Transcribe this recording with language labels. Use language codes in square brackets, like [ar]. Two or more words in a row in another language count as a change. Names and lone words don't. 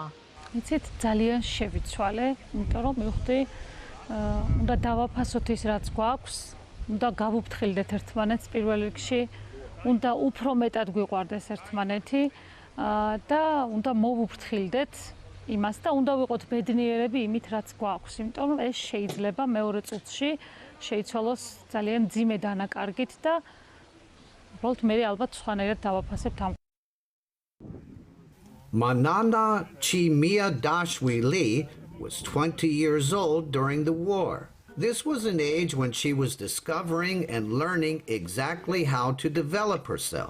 [ka] იცით, ძალიან შევიცვალე, იმიტომ რომ მივხვდი, უნდა დავაფასოთ ის, რაც გვაქვს, უნდა გავუფრთხილდეთ ერთმანეთს პირველ რიგში, უნდა უფრო მეტად გვიყვარდეს ერთმანეთი და უნდა მოვუფრთხილდეთ იმას და უნდა ვიყოთ ბედნიერები იმით, რაც გვაქვს, იმიტომ რომ ეს შეიძლება მეორე წუთში შეიცვალოს ძალიან მძიმე დანაკარგით და [en] Manana Chimia Dashwili was 20 years old during the war. This was an age when she was discovering and learning exactly how to develop herself.